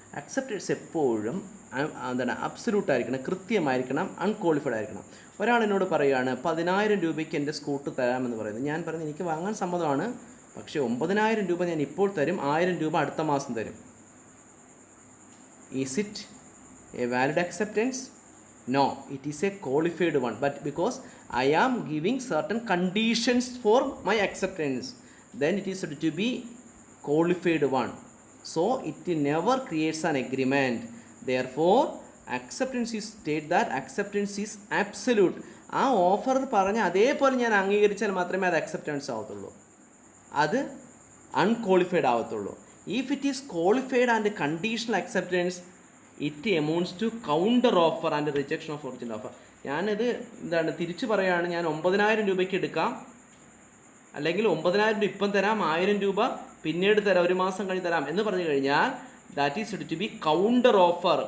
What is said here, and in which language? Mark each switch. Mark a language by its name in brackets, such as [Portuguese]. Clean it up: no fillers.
[Malayalam] Acceptance എപ്പോഴും absolute ആയിരിക്കണം, കൃത്യമായിരിക്കണം, unqualified ആയിരിക്കണം. ഒരാൾ എന്നോട് പറയുകയാണ് 10,000 രൂപയ്ക്ക് എൻ്റെ സ്കൂട്ടർ തരാമെന്ന് പറയുന്നത്. ഞാൻ പറഞ്ഞു എനിക്ക് വാങ്ങാൻ സമ്മതമാണ്, പക്ഷേ 9,000 രൂപ ഞാൻ ഇപ്പോൾ തരും, 1,000 രൂപ അടുത്ത മാസം തരും. [English] Is it a valid acceptance? No, it is a qualified one, but because I am giving certain conditions for my acceptance, then it is said to be qualified one. So it never creates an agreement. Therefore, acceptance is state that acceptance is absolute. [Malayalam] ആ offer പറഞ്ഞ അതേപോലെ ഞാൻ അംഗീകരിച്ചാൽ മാത്രമേ അത് acceptance ആവത്തുള്ളൂ, അത് unqualified ആവത്തുള്ളൂ. [English] If it is qualified and conditional acceptance it amounts to counter offer and rejection of original offer. [Malayalam] ഞാനിത് തിരിച്ചു പറയുകയാണ്, ഞാൻ 9,000 രൂപയ്ക്ക് എടുക്കാം, അല്ലെങ്കിൽ 9,000 രൂപ ഇപ്പം തരാം, 1,000 രൂപ പിന്നീട് തരാം, ഒരു മാസം കഴിഞ്ഞ് തരാം എന്ന് പറഞ്ഞു കഴിഞ്ഞാൽ [English] That is to be counter offer.